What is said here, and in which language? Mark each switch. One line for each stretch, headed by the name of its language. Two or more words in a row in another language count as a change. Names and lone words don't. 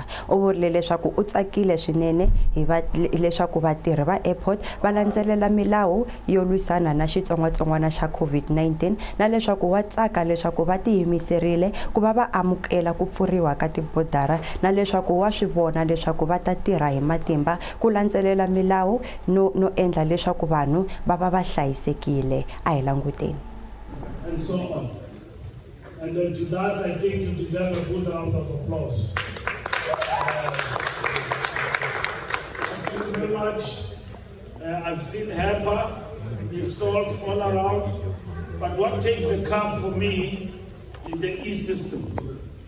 Tsonga: U vurile leswaku u tsakile swinene hi leswaku vatirhi va airport va landzelela milawu yo lwisana na xitsongwatsongwana xa COVID-19 na leswaku wa tsaka leswaku va tiyimiserile ku va va amukela ku pfuriwa ka tibodara na leswaku wa swi vona leswaku va ta tirha hi matimba ku landzelela milawu no endla leswaku vanhu va va va hlayisekile. A hi languteni.
English: And so on. And to that, I think you deserve a good round of applause. Thank you very much. I've seen HEPA installed all around, but what takes the cup for me is the e-system.